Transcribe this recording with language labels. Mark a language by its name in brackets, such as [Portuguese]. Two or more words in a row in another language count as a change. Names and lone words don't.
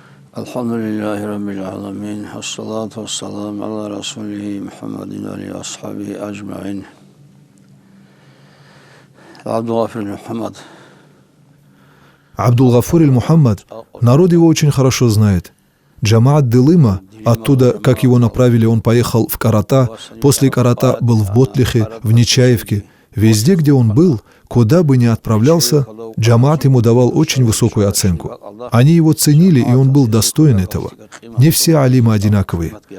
[Arabic] الحمد لله رب العالمين، الصلاة والسلام على رسوله محمد آل أصحابه أجمعين. [Russian] Абдул-Гафур Мухаммад. Абдул-Гафур Мухаммад, народ его очень хорошо знает. Джамаат Делыма, оттуда, как его направили, он поехал в Карата, после Карата был в Ботлихе, в Нечаевке. Везде, где он был, куда бы ни отправлялся, джамаат ему давал очень высокую оценку. Они его ценили, и он был достоин этого. Не все алимы одинаковые.